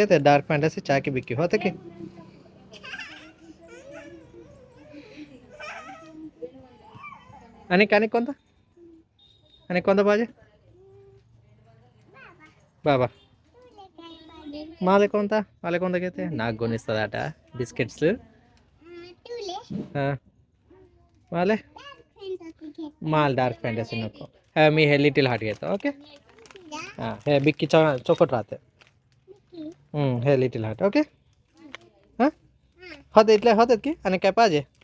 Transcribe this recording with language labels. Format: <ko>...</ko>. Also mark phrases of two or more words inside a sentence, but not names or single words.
<mr>ते डार्क फॅन्टसी चहा की बिक्की होते की? आणि कोणता? आणि कोणता पाहिजे? बाबा माले कोणता घेते?</mr> <te>నాకు కొనిస్తుందట బిస్కెట్స్.</te> <mr>माले माल डार्क फॅन्टसी नको. मी हे लिटिल हार्ट घेतो. ओके. हां हे बिक्की चोकट राहते. हे लिटिल हार्ट. ओके. हां होते इथले होतात की? आणि काय पाहिजे?</mr>